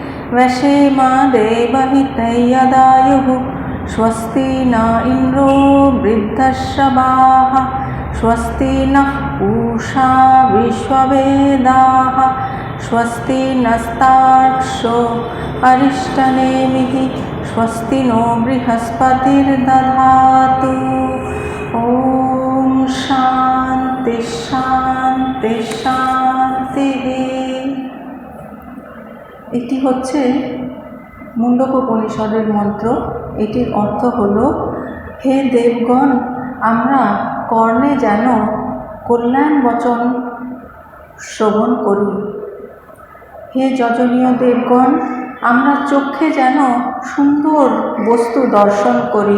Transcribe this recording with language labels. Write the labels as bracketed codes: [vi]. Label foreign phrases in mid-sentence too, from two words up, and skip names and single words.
[sa] वशेमदेवहितैर्यदायुः स्वस्ति न इन्द्रो वृद्धश्रवाः स्वस्ति नः पूषा विश्ववेदाः स्वस्ति नस्तार्क्ष्यो अरिष्टनेमिः स्वस्ति नो बृहस्पतिर्दधातु। ॐ शान्ति शान्ति शान्तिः। [bn] এটি হচ্ছে মুণ্ডক উপনিষদের মন্ত্র। এটির অর্থ হলো, হে দেবগণ, আমরা কর্ণে যেন কল্যাণ বচন শ্রবণ করি। হে যজনীয় দেবগণ, আমরা চক্ষে যেন সুন্দর বস্তু দর্শন করি।